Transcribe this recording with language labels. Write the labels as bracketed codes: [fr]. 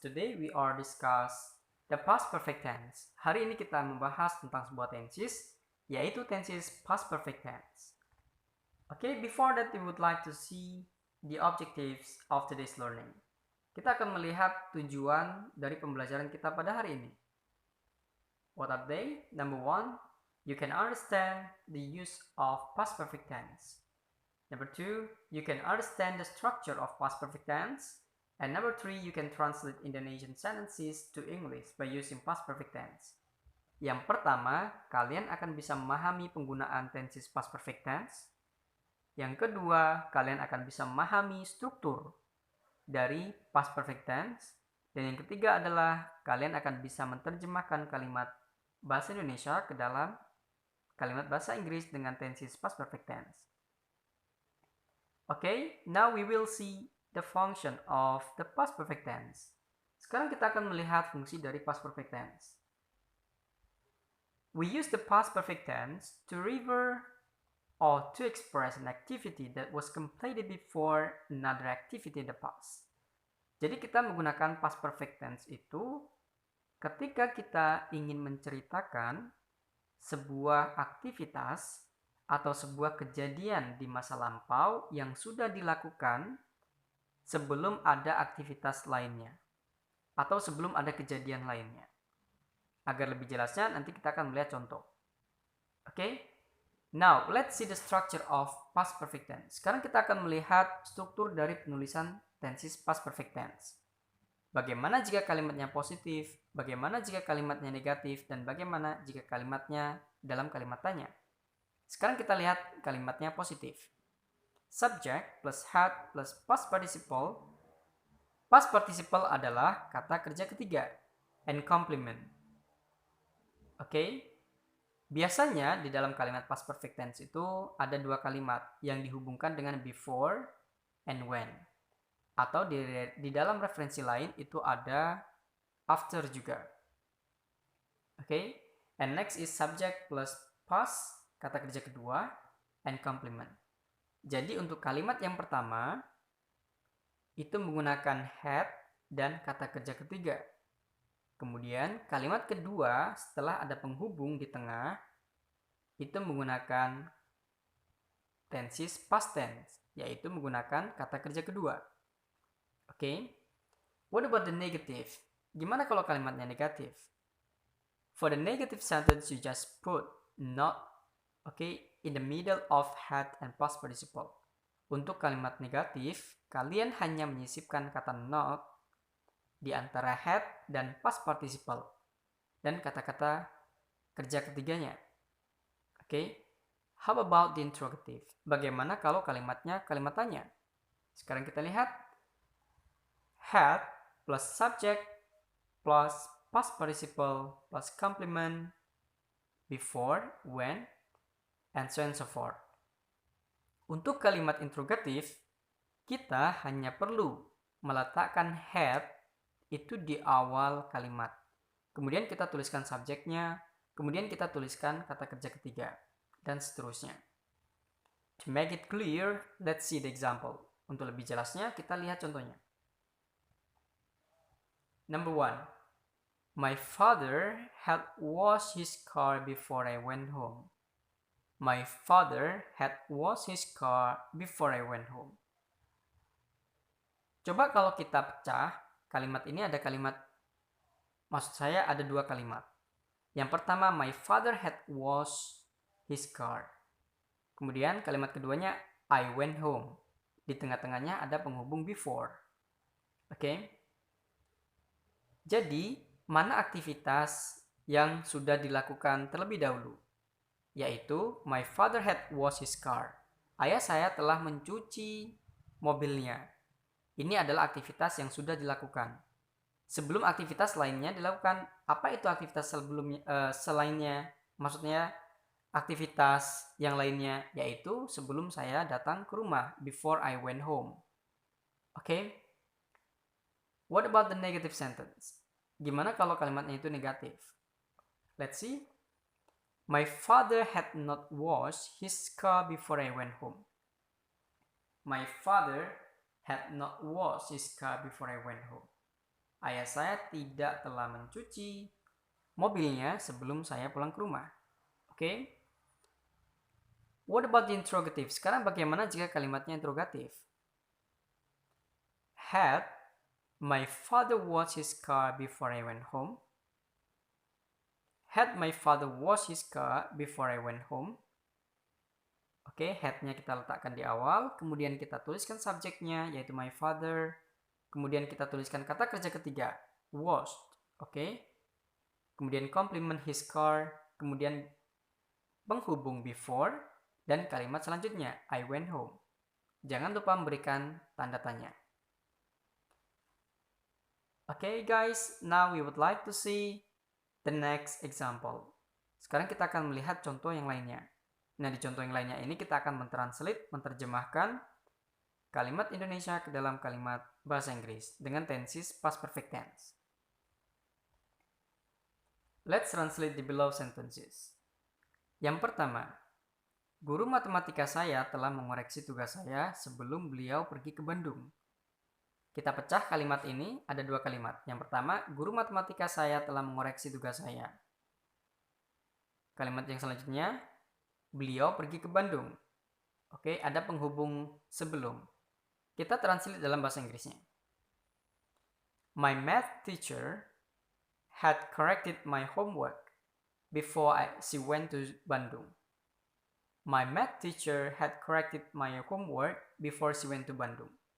[en] Today we are discuss the past perfect tense. [id] Hari ini kita membahas tentang sebuah tenses, yaitu tenses past perfect tense. [en] Okay, before that we would like to see the objectives of today's learning. [id] Kita akan melihat tujuan dari pembelajaran kita pada hari ini. [en] What are they? Number one, you can understand the use of past perfect tense. Number two, you can understand the structure of past perfect tense. And number three, you can translate Indonesian sentences to English by using past perfect tense. [id] Yang pertama, kalian akan bisa memahami penggunaan tenses past perfect tense. Yang kedua, kalian akan bisa memahami struktur dari past perfect tense. Dan yang ketiga adalah kalian akan bisa menerjemahkan kalimat bahasa Indonesia ke dalam kalimat bahasa Inggris dengan tenses past perfect tense. [en] Okay, now we will see the function of the past perfect tense. [id] Sekarang kita akan melihat fungsi dari past perfect tense. [en] We use the past perfect tense to refer or to express an activity that was completed before another activity in the past. [id] Jadi kita menggunakan past perfect tense itu ketika kita ingin menceritakan sebuah aktivitas atau sebuah kejadian di masa lampau yang sudah dilakukan sebelum ada aktivitas lainnya atau sebelum ada kejadian lainnya. Agar lebih jelasnya nanti kita akan melihat contoh. Oke? [en] Now, let's see the structure of past perfect tense. [id] Sekarang kita akan melihat struktur dari penulisan tenses past perfect tense. Bagaimana jika kalimatnya positif, bagaimana jika kalimatnya negatif, dan bagaimana jika kalimatnya dalam kalimat tanya. Sekarang kita lihat kalimatnya positif. [en] Subject plus had plus past participle. [id] Past participle adalah kata kerja ketiga. [en] And complement. [id] Oke. Biasanya di dalam kalimat past perfect tense itu ada dua kalimat yang dihubungkan dengan before and when. Atau di dalam referensi lain itu ada after juga. Oke. [en] And next is subject plus past, [id] kata kerja kedua, [en] and complement. [id] Jadi untuk kalimat yang pertama itu menggunakan had dan kata kerja ketiga. Kemudian kalimat kedua setelah ada penghubung di tengah itu menggunakan tenses past tense, yaitu menggunakan kata kerja kedua. Oke. [en] What about the negative? [id] Gimana kalau kalimatnya negatif? [en] For the negative sentence you just put not, in the middle of had and past participle. [id] Untuk kalimat negatif, kalian hanya menyisipkan kata not di antara had dan past participle dan kata-kata kerja ketiganya. [en] How about the interrogative? [id] Bagaimana kalau kalimatnya kalimat tanya? Sekarang kita lihat [en] had plus subject plus past participle plus complement before, when, and so on and so forth. [id] Untuk kalimat interrogatif, kita hanya perlu meletakkan had itu di awal kalimat. Kemudian kita tuliskan subjeknya, kemudian kita tuliskan kata kerja ketiga, dan seterusnya. [en] To make it clear, let's see the example. [id] Untuk lebih jelasnya, kita lihat contohnya. [en] Number one, my father had washed his car before I went home. My father had washed his car before I went home. [id] Coba kalau kita pecah, kalimat ini ada kalimat, maksud saya ada dua kalimat. Yang pertama, [en] my father had washed his car. [id] Kemudian kalimat keduanya, [en] I went home. [id] Di tengah-tengahnya ada penghubung before. Jadi, mana aktivitas yang sudah dilakukan terlebih dahulu? [en] Yaitu, my father had washed his car. [id] Ayah saya telah mencuci mobilnya. Ini adalah aktivitas yang sudah dilakukan. Sebelum aktivitas lainnya dilakukan, apa itu aktivitas selainnya? Maksudnya, aktivitas yang lainnya, yaitu sebelum saya datang ke rumah, [en] before I went home. What about the negative sentence? [id] Gimana kalau kalimatnya itu negatif? [en] Let's see. My father had not washed his car before I went home. My father had not washed his car before I went home. [id] Ayah saya tidak telah mencuci mobilnya sebelum saya pulang ke rumah. Oke? [en] What about the interrogative? [id] Sekarang bagaimana jika kalimatnya interrogatif? [en] Had my father washed his car before I went home? Had my father washed his car before I went home? [id] Oke, had-nya kita letakkan di awal, kemudian kita tuliskan subjeknya, yaitu my father, kemudian kita tuliskan kata kerja ketiga, washed, oke? Kemudian complement his car, kemudian penghubung before, dan kalimat selanjutnya, [en] I went home. [id] Jangan lupa memberikan tanda tanya. [en] Okay guys, now we would like to see the next example. [id] Sekarang kita akan melihat contoh yang lainnya. Nah, di contoh yang lainnya ini kita akan menerjemahkan kalimat Indonesia ke dalam kalimat bahasa Inggris dengan tenses past perfect tense. [en] Let's translate the below sentences. [id] Yang pertama, guru matematika saya telah mengoreksi tugas saya sebelum beliau pergi ke Bandung. Kita pecah kalimat ini, ada dua kalimat. Yang pertama, guru matematika saya telah mengoreksi tugas saya. Kalimat yang selanjutnya, beliau pergi ke Bandung. Oke, ada penghubung sebelum. Kita translate dalam bahasa Inggrisnya. [en] My math teacher had corrected my homework before she went to Bandung. My math teacher had corrected my homework before she went to Bandung.